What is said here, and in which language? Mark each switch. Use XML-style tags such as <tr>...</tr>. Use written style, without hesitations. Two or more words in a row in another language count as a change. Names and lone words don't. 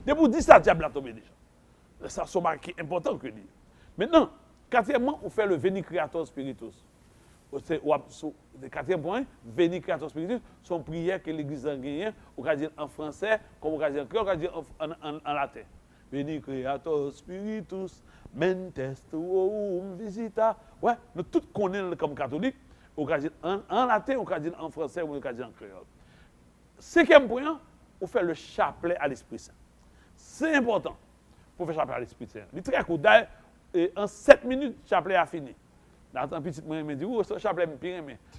<fr>Et pour dire ça, diable a tombé déjà. Ça, c'est important que dire. Maintenant, quatrièmement, on fait le Veni Creator Spiritus. Le quatrième point, Veni Creator Spiritus, son prière que l'Église a gagné, on va dire en français, comme on va dire en créole, on va dire en latin.</fr> <la>Veni Creator Spiritus, mentes tuum visita.</la> <fr>Ouais, nous tous connaissons comme catholiques, on va dire en latin, on va dire en français, on va dire en créole. Cinquième point, on fait le chapelet à l'Esprit Saint. C'est important pour faire chapelet à l'Esprit Saint. Il est très court. En 7 minutes, le chapelet a fini. Dans un petit moment, il me dit, ce chapelet me pire, mais.</fr>